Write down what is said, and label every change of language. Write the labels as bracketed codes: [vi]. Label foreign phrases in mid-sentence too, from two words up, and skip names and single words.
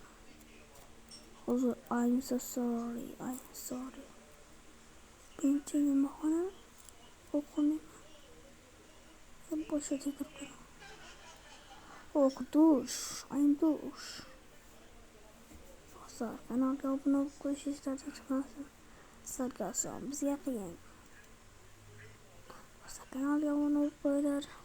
[uz] Uzr, [en] I'm so sorry. [uz] Birinchi nimaxona o'qimayman. Boshqa joyga kiraman. Dush. Do'stlar, kanalga obuna bo'lib qo'yishingizlarni iltimos. Sizlarga oson, bizga qiyin. Do'stlar, kanalga obuna bo'lib qo'yinglar.